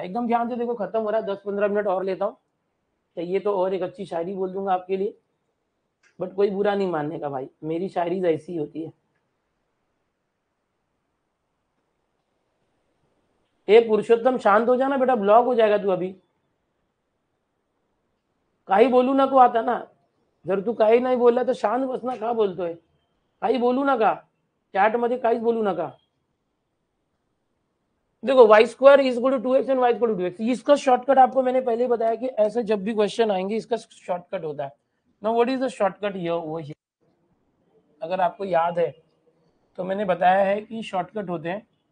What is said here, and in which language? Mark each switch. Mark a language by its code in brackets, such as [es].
[hi] एकदम ध्यान से देखो, खत्म हो रहा है, 10-15 मिनट और लेता हूँ, चाहिए तो और एक अच्छी शायरी बोल दूंगा आपके लिए, बट कोई बुरा नहीं मानने का भाई, मेरी शायरी ऐसी ही होती है। ए पुरुषोत्तम शांत हो जाना बेटा, ब्लॉक हो जाएगा तू अभी। [mr] काही बोलू नको आता ना, जर तू काही नाही बोलला तर शांत बस ना, का बोलतोय? काही बोलू नका, चॅट मध्ये काहीच बोलू नका। [hi] देखो y² = 2x and y = 2x, इसका शॉर्टकट आपको मैंने पहले बताया कि ऐसे जब भी क्वेश्चन आएंगे इसका शॉर्टकट होता है। [en] now what is the shortcut here, [hi] वो हियर, अगर आपको याद है तो मैंने बताया है कि शॉर्टकट होते हैं।